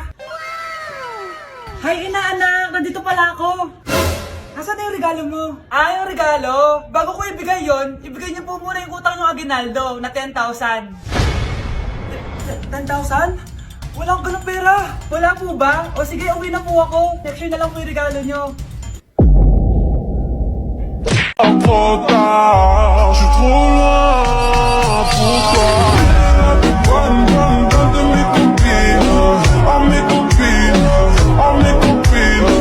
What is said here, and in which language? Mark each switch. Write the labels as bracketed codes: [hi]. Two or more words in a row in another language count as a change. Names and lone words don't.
[tl] Hi, inaanak. Nandito pala ako. Nasaan na yung regalo mo? Yung regalo? Bago ko ibigay yon, ibigay niyo po muna yung utang ng Aguinaldo na 10,000. 10,000? Wala akong ganong pera. Wala po ba? O sige, uwi na po ako. Next year na lang po yung regalo niyo. [fr] Trop tard, je suis trop loin, pourquoi? La plus bonne, bonne, bonne de mes copines, oh mes copines, oh mes copines.